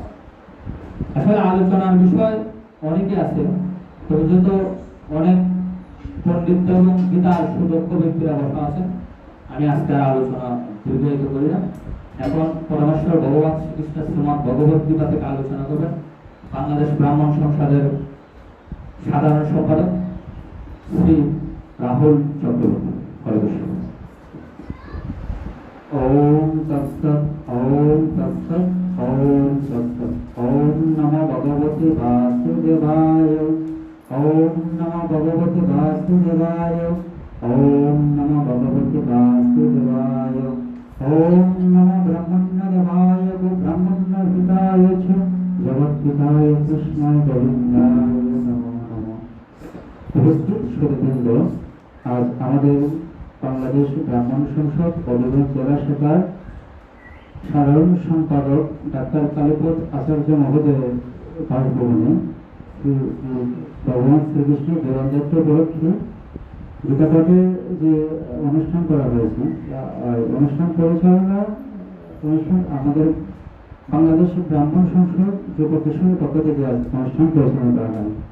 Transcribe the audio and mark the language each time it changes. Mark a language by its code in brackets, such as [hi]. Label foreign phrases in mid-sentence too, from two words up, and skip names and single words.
[bn] আসলে আলোচনার বিষয় অনেকে আছে, তবে যত অনেক পণ্ডিত এবং গীতার সুদক্ষ ব্যক্তিরা বসা আছেন, আমি আজকে আলোচনা দীর্ঘায়িত করি না। এখন পরমেশ্বর ভগবান শ্রীকৃষ্ণ শ্রীমদ্ ভগবদ্ গীতা থেকে আলোচনা করবেন বাংলাদেশ ব্রাহ্মণ সংসদের সাধারণ সম্পাদক শ্রী রাহুল চক্রবর্তী। [sa] হরে কৃষ্ণ। ওম তৎসৎ ওম তৎসৎ ওম তৎসৎ। ওম নমো ভগবতে বাসুদেবায়। ওম নমো ভগবতে বাসুদেবায়। ওম নমো ভগবতে বাসুদেবায়। ওম নমো ব্রহ্মণ্যদেবায় ব্রহ্মণ্যহিতায় চ জগদ্হিতায় কৃষ্ণায় গোবিন্দায় নমো নমঃ। [bn] উপস্থিত শ্রোতৃবৃন্দ, আজ আমাদের বাংলাদেশ ব্রাহ্মণ সংসদ হবিগঞ্জ জেলা শাখার সাধারণ সম্পাদক ডাক্তার কালীপদ আচার্য মহোদয়ের বাসভবনে ভগবান শ্রীকৃষ্ণের জীবনযাত্রা উপলক্ষে গীতা পাঠের যে অনুষ্ঠান করা হয়েছে, অনুষ্ঠান পরিচালনা অনুষ্ঠান আমাদের বাংলাদেশ ব্রাহ্মণ সংসদ যুব কৃষকের পক্ষ থেকে অনুষ্ঠান পরিচালনা করা হয়।